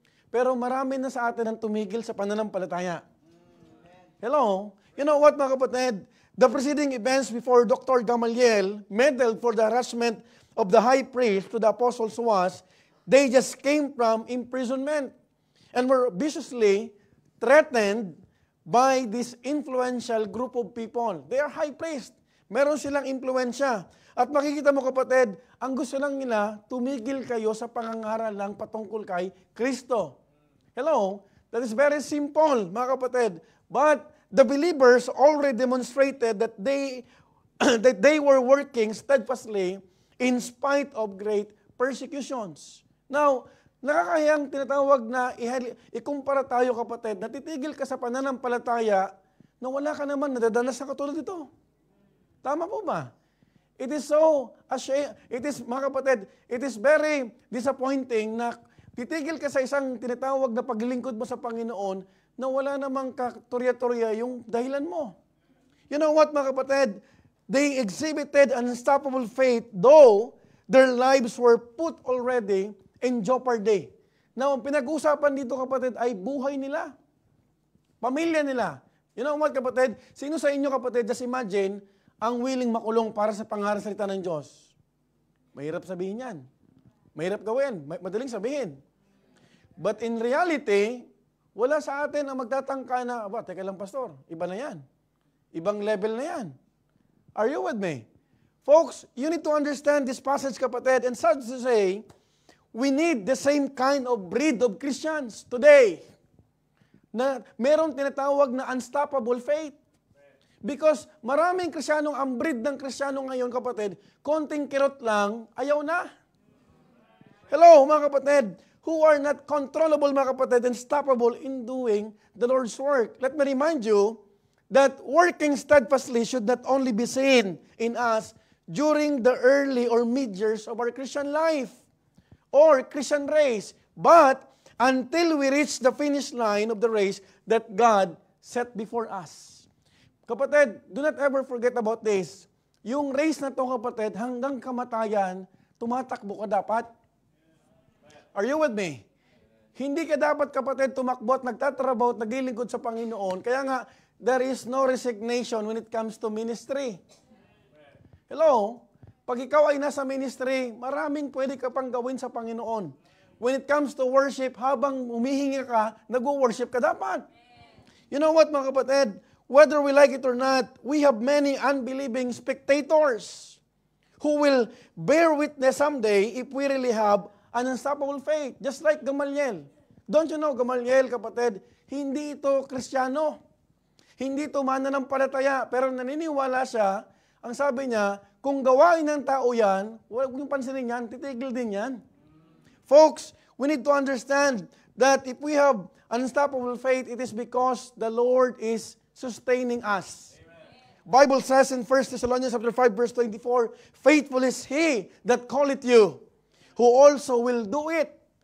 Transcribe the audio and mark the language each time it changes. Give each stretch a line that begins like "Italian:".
Filipino: Pero marami na sa atin ang tumigil sa pananampalataya.
English: Hello? You know what,
Filipino: mga kapatid?
English: The preceding events before Dr. Gamaliel meddled for the harassment of the high priest to the apostles was, they just came from imprisonment and were viciously threatened by this influential group of people. They are high priests.
Filipino: Meron silang impluensya. At makikita mo, kapatid, ang gusto lang nila, tumigil kayo sa pangangaral lang patungkol kay Kristo.
English: Hello? That is very simple,
Filipino: mga kapatid.
English: But the believers already demonstrated that they were working steadfastly in spite of great persecutions.
Filipino: Now, nakakayang tinatawag na ikumpara tayo, kapatid, na titigil ka sa pananampalataya na wala ka naman nadadanas sa katulad ito. Tama po ba?
English: It is so
Filipino: mga kapatid,
English: it is very disappointing
Filipino: na titigil ka sa isang tinatawag na paglilingkod mo sa Panginoon na wala namang katurya-turya yung dahilan mo.
English: You know what, mga kapatid? They exhibited unstoppable faith though their lives were put already in jeopardy.
Filipino: Now, ang pinag-usapan dito, kapatid, ay buhay nila. Pamilya nila.
English: You know what,
Filipino: kapatid? Sino sa inyo, kapatid,
English: just imagine,
Filipino: ang willing makulong para sa pangaral salita ng Diyos. Mahirap sabihin yan. Mahirap gawin. Madaling sabihin.
English: But in reality,
Filipino: wala sa atin ang magtatangka na, teka lang, pastor, iba na yan. Ibang level na yan.
English: Are you with me? Folks, you need to understand this passage, kapatid, and such to say, we need the same kind of breed of Christians today
Filipino: na merong tinatawag na unstoppable faith.
English: Because
Filipino: maraming Kristiyanong, ang breed ng Kristiyano ngayon, kapatid, konting kirot lang, ayaw na.
English: Hello,
Filipino: mga kapatid,
English: who are not controllable, mga kapatid, and stoppable in doing the Lord's work. Let me remind you that working steadfastly should not only be seen in us during the early or mid-years of our Christian life or Christian race, but until we reach the finish line of the race that God set before us. Kapatid, do not ever forget about this.
Filipino: Yung race na to, kapatid, hanggang kamatayan, tumatakbo ka dapat.
English: Are you with me?
Filipino: Hindi ka dapat, kapatid, tumakbo at nagtatrabaho at naglilingkod sa Panginoon. Kaya nga,
English: there is no resignation when it comes to ministry. Hello?
Filipino: Pag ikaw ay nasa ministry, maraming pwede ka pang gawin sa Panginoon.
English: When it comes to worship,
Filipino: habang humihingi ka, nag-worship ka dapat.
English: You know what, mga kapatid? Whether we like it or not, we have many unbelieving spectators who will bear witness someday if we really have an unstoppable faith. Just like Gamaliel. Don't you know, Gamaliel, kapatid,
Filipino: hindi ito Kristiyano. Hindi ito mananampalataya. Pero naniniwala siya, ang sabi niya, kung gawain ng tao yan, huwag yung pansinin yan, titigil din yan.
English: Folks, we need to understand that if we have unstoppable faith, it is because the Lord is sustaining us. Bible says in 1 Thessalonians chapter 5 verse 24, faithful is He that calleth you, who also will do it.